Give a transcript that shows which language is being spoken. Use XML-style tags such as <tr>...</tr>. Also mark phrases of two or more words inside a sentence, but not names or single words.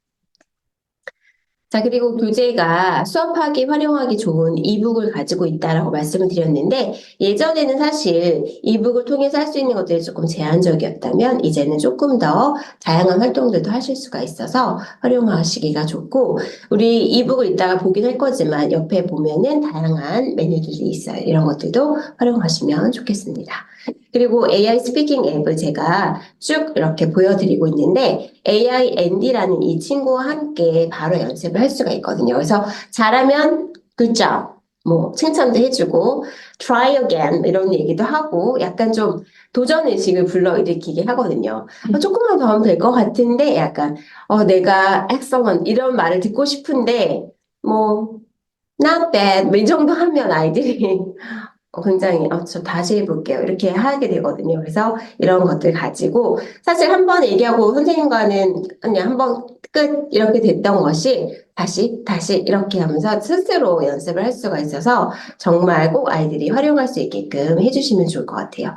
<ko>자, 그리고 교재가 수업하기, 활용하기 좋은 이북을 가지고 있다라고 말씀을 드렸는데, 예전에는 사실 이북을 통해서 할 수 있는 것들이 조금 제한적이었다면, 이제는 조금 더 다양한 활동들도 하실 수가 있어서 활용하시기가 좋고, 우리 이북을 이따가 보긴 할 거지만, 옆에 보면은 다양한 메뉴들이 있어요. 이런 것들도 활용하시면 좋겠습니다. 그리고 AI 스피킹 앱을 제가 쭉 이렇게 보여드리고 있는데 AI 앤디라는 이 친구와 함께 바로 연습을 할 수가 있거든요. 그래서 잘하면</ko> <en>good job,</en> <ko>뭐 칭찬도 해주고</ko> <en>try again</en> <ko>이런 얘기도 하고 약간 좀 도전 의식을 불러일으키게 하거든요. 조금만 더 하면 될 것 같은데 약간 내가 excellent 이런 말을 듣고 싶은데 뭐</ko> <en>not bad</en> <ko>뭐이 정도 하면 아이들이 굉장히 저 다시 해볼게요. 이렇게 하게 되거든요. 그래서 이런 것들 가지고 사실 한 번 얘기하고 선생님과는 그냥 한 번 끝 이렇게 됐던 것이 다시 이렇게 하면서 스스로 연습을 할 수가 있어서 정말 꼭 아이들이 활용할 수 있게끔 해주시면 좋을 것 같아요.</ko>